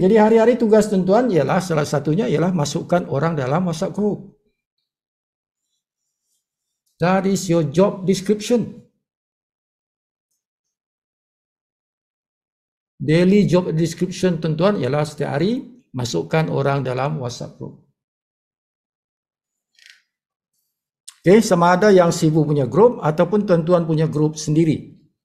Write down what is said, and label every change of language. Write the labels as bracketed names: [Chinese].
[Malay] Jadi hari-hari tugas tuan-tuan ialah salah satunya ialah masukkan orang dalam WhatsApp group. [English] That is your job description. Daily job description [Malay] tuan-tuan ialah setiap hari masukkan orang dalam WhatsApp group. Okay, sama ada yang Sifu punya group ataupun tuan-tuan punya group sendiri.